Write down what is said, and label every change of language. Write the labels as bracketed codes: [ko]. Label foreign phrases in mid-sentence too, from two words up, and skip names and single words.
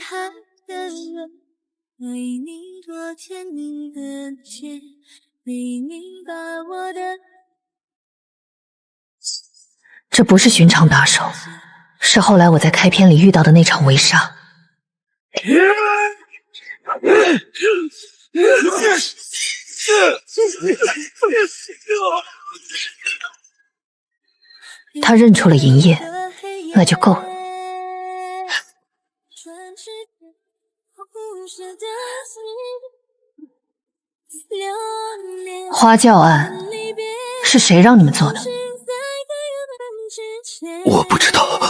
[zh] 這不是尋常打手，是後來我在開篇裡遇到的那場圍殺。他認出了銀葉，那就夠了。花轎案是誰讓你們做的？我不知道。